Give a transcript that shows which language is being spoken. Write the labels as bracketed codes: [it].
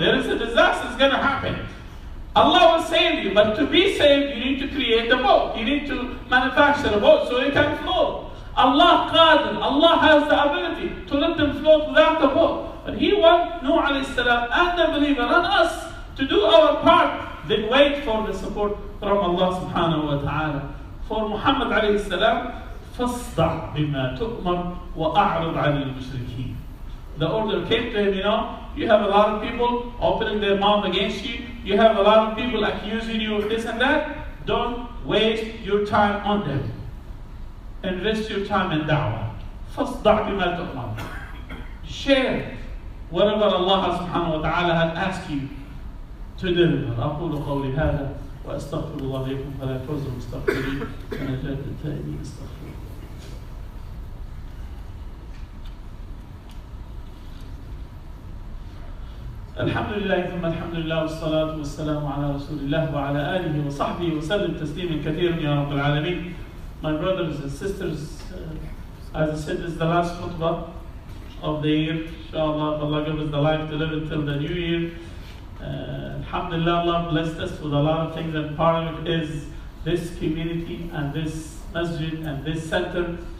[en] There is a disaster is going to happen. Allah will save you, but to be saved, you need to create the boat. You need to manufacture a boat so it can float. Allah Qadir, Allah has the ability to let them float without the boat. But He wants Nuh alayhi salam and the believer and us to do our part, then wait for the support from Allah subhanahu wa ta'ala. For Muhammad alayhi salam, [ar] فَاصْدَعْ بِمَا تُؤْمَرْ وَأَعْرِضْ عَنِ الْمُشْرِكِينَ. [en] The order came to him, you have a lot of people opening their mouth against you. You have a lot of people accusing you of this and that. Don't waste your time on them. Invest your time in da'wah. [ar] فَاصْدَعْ بِمَا تُؤْمَرْ. [en] Share whatever Allah subhanahu wa ta'ala has asked you to deliver. [ar] أقول قولي هذا وأستغفر الله لكم فلا توزوا مستغفرين ونجاة التائبين استغفر. الحمد لله ثم الحمد لله والصلاة والسلام على رسول الله وعلى آله وصحبه وسلم تسليما كثيرا يا رب العالمين. [en] My brothers and sisters, as I said, this is the last khutbah of the year. Inshallah, Allah give us the life to live until the new year. Alhamdulillah, Allah blessed us with a lot of things, and part of it is this community and this masjid and this center.